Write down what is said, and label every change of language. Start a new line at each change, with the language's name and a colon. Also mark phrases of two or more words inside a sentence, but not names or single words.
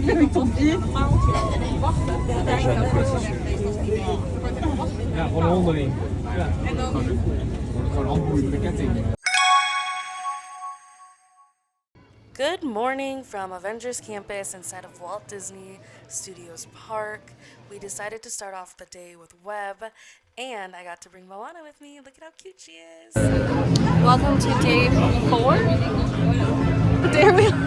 French: Avec ton pied.
Dutch: Ja, gewoon een hondenring. Ja. Gewoon handboeien met een ketting.
English: Good morning from Avengers Campus inside of Walt Disney Studios Park. We decided to start off the day with Web, and I got to bring Moana with me. Look at how cute she is. Welcome to day 4. What day are we on?